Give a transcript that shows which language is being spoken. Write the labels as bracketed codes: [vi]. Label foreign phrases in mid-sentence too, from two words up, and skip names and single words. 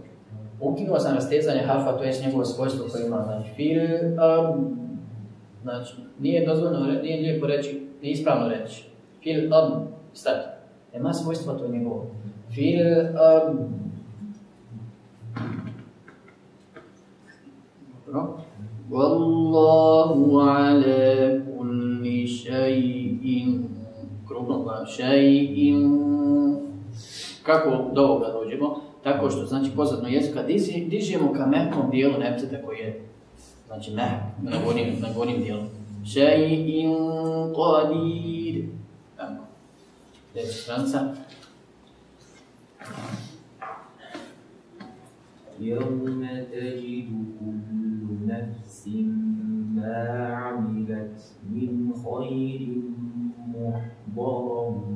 [bs] ukinuo sam rastezanje harfa, to je njegovo svojstvo koje ima, znači fil, znači nije dozvoljeno, nije lijepo reći, nije ispravno reći, fil, stati, nema svojstva, to je njegovo, fil, dobro, [ar] والله على كل شيء, [bs] krupno gledam, shay'in, kako do ovoga dođemo? Tako što, znači, pozadno jezika dižemo ka mehkom dijelu nepceta koji je, znači, na gornjem dijelu. [ar] شيء قدير. [bs] Tako. Sljedeća stranica. [ar] يوم تجد كل نفس ما عملت من خير محضرا